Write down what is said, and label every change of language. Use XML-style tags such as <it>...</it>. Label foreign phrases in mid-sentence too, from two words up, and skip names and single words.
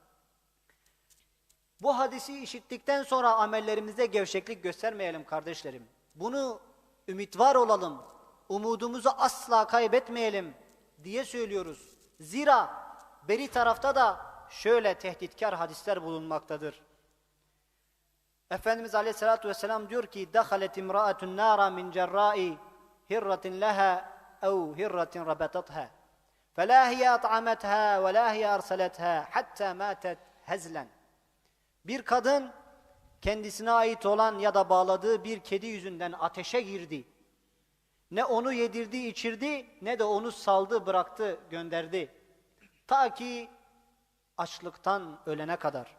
<tr>Bu hadisi işittikten sonra amellerimizde gevşeklik göstermeyelim kardeşlerim. Bunu ümit var olalım, umudumuzu asla kaybetmeyelim diye söylüyoruz. Zira beri tarafta da şöyle tehditkar hadisler bulunmaktadır.</tr> <ar>Efendimiz عليه الصلاة والسلام</ar> <tr>diyor ki</tr> <ar>دَخَلَتْ اِمْرَأَةٌ نَارًا مِنْ جَرَّاءِ هِرَّةٍ لَهَا اَوْ هِرَّةٍ رَبَتَتْهَا فَلَا هِيَ أَطْعَمَتْهَا وَلَا هِيَ أَرْسَلَتْهَا حَتَّى مَاتَتْ هَزْلًا.</ar> <tr>Bir kadın kendisine ait olan ya da bağladığı bir kedi yüzünden ateşe girdi. Ne onu yedirdi, içirdi, ne de onu saldı, bıraktı, gönderdi. Ta ki açlıktan ölene kadar.</tr>